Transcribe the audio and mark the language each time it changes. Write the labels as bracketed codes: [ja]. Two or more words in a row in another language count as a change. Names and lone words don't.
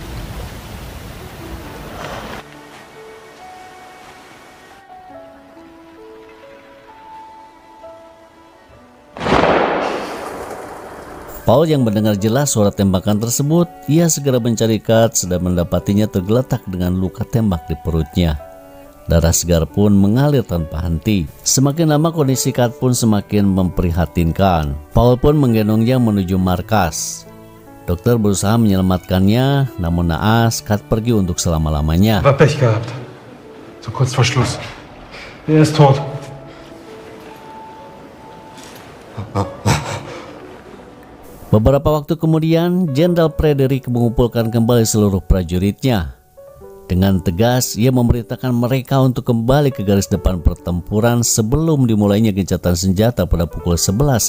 [id] Paul yang mendengar jelas suara tembakan tersebut, ia segera mencari Kat sedang mendapatinya tergeletak dengan luka tembak di perutnya. Darah segar pun mengalir tanpa henti. Semakin lama kondisi Kat pun semakin memprihatinkan. Paul pun menggendongnya menuju markas. Dokter berusaha menyelamatkannya, namun naas Kat pergi untuk selama-lamanya. [de] Aber Pech gehabt. So kurz vor Schluss. Er ist tot. [id] Beberapa waktu kemudian, Jenderal Frederick mengumpulkan kembali seluruh prajuritnya. Dengan tegas, ia memerintahkan mereka untuk kembali ke garis depan pertempuran sebelum dimulainya gencatan senjata pada pukul 11.00.